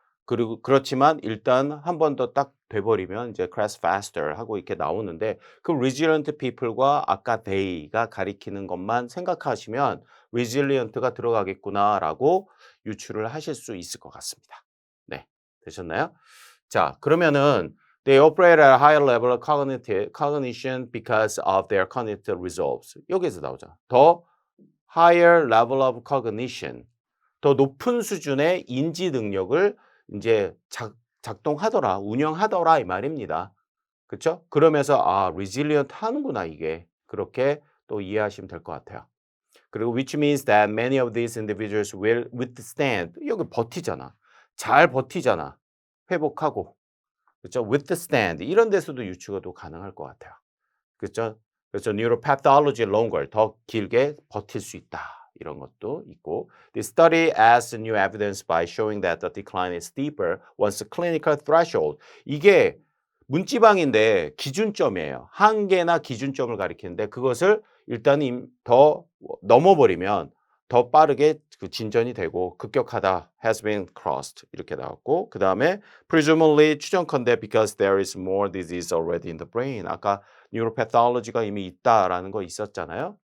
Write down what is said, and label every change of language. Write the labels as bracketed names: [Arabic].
[Korean] 그리고 그렇지만 일단 한 번 더 딱 돼 버리면 이제 [English] crash faster [Korean] 하고 이렇게 나오는데 그 resilient people과 아까 they가 가리키는 것만 생각하시면 'resilient가 들어가겠구나.'라고 유추를 하실 수 있을 것 같습니다. 네. 되셨나요? [English] 자, 그러면은 they operate at a higher level of cognition because of their cognitive results. [Korean] 여기에서 나오잖아. [English] 더 higher level of cognition. [Korean] 더 높은 수준의 인지 능력을 인제 작동하더라, 운영하더라 이 말입니다. 그쵸? 그러면서 '아 resilient 하는구나 이게.' 그렇게 또 이해하시면 될 것 같아요. [English] 그리고 which means that many of these individuals will withstand. [Korean] 여기 버티잖아. 잘 버티잖아. 회복하고. 그쵸? withstand 이런 데서도 유추가 또 가능할 것 같아요. 그쵸? 그래서 [English] neuropathology longer [Korean] 더 길게 버틸 수 있다. 이런 것도 있고 [English] The study adds new evidence by showing that the decline is steeper once the clinical threshold [Korean] 이게 문지방인데 기준점이에요. 한계나 기준점을 가리키는데 그것을 일단 더 넘어버리면 더 빠르게 그 진전이 되고 급격하다 [English] has been crossed [Korean] 이렇게 나왔고 그다음에 [English] presumably [Korean] 추정컨대 [English] because there is more disease already in the brain [Korean] 아까 뉴로패థ올로지가 이미 있다라는 거 있었잖아요.